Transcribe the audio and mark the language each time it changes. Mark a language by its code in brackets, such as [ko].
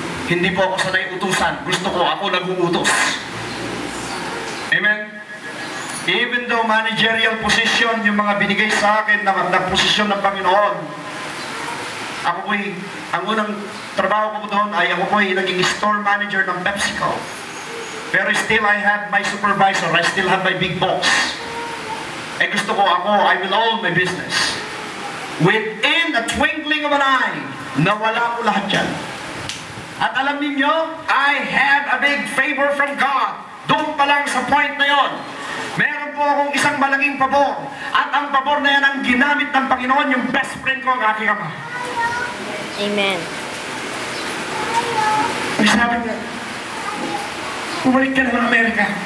[tl] Hindi po ako sanay utusan. Gusto ko, ako nag-uutos. Amen? [en] Even though managerial position, [tl] yung mga binigay sa akin na posisyon ng Panginoon, ako po'y, ang unang trabaho ko doon ay ako po'y naging store manager ng PepsiCo. [en] Pero still I have my supervisor, I still have my big boss. [tl] Eh gusto ko ako, [en] I will own my business. Within a twinkling of an eye, [tl] nawala ko lahat yan. At alam niyo, [en] I have a big favor from God. [tl] Doon pa lang sa point na yon, meron po akong isang malaking pabor. At ang pabor na yan ang ginamit ng Panginoon, yung best friend ko, ang aking ama. Amen. May sabi niya, bumalik ka na ng Amerika.